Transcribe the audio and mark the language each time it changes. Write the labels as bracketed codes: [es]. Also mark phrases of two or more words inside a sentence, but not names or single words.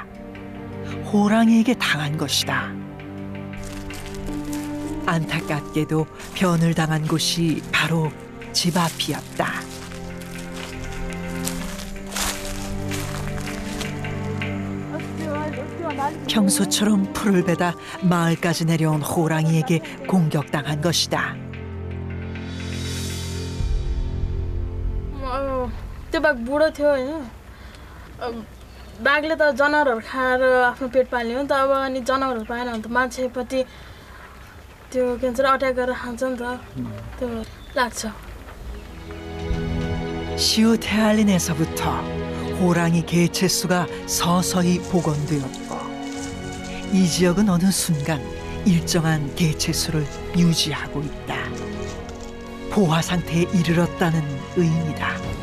[ko] 호랑이에게 당한 것이다. 안타깝게도 변을 당한 곳이 바로 집 앞이었다. 평소처럼 풀을 베다 마을까지 내려온 호랑이에게 공격당한 것이다. [ne] त्यो बाघ बुढो थियो होइन बाघले त जनावरहरू खाएर आफ्नो पेट पाल्ने हो नि त अब अनि जनावरहरू पाएन भने त मान्छेपट्टि त्यो के भन्छ अट्याक गरेर खान्छ नि त त्यो लाग्छ. [ko] 시우테알린에서부터 호랑이 개체 수가 서서히 복원되었고 이 지역은 어느 순간 일정한 개체 수를 유지하고 있다. 포화 상태에 이르렀다는 의미다.